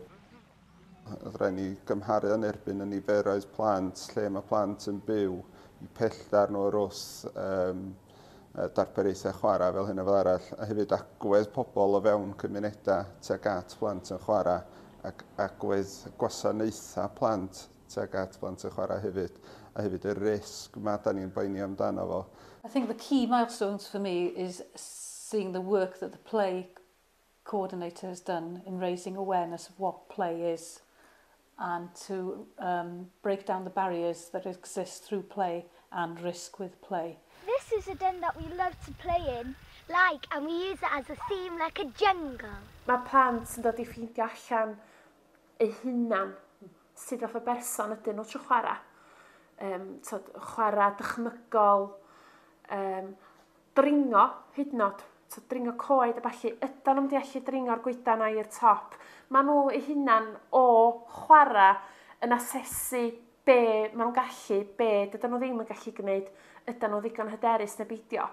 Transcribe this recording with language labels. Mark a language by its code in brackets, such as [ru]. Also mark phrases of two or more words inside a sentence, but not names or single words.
[cy] Rhaid ni gymharu yn erbyn y niferoedd plant, lle mae plant yn byw i pellter nhw wrth darpariaethau chwarae fel hyn o fel arall, a hefyd agwedd pobl o fewn cymunedau tuag at plant yn chwarae ac agwedd gwasanaethau plant tuag at plant yn chwarae hefyd, a hefyd y risg mae da ni'n boeni amdano fo. [en] I think the key milestones for me is seeing the work that the play coordinator has done in raising awareness of what play is and to break down the barriers that exist through play and risk with play. This is a den that we love to play in, and we use it as a theme like a jungle. [cy] Mae plant yn dod i ffeindio allan eu hunan sydd fath o berson ydyn nhw trwy chwarae. Chwarae dychmygol, dringo hyd yn oed, dringo coed a ballu. Ydyn nhw'n deallu dringo'r goedan na i'r top. Mae nhw eu hunan o chwarae yn asesu be maen nhw'n gallu, be dydyn nhw ddim yn gallu gwneud, ydyn nhw ddigon hyderus neu beidio.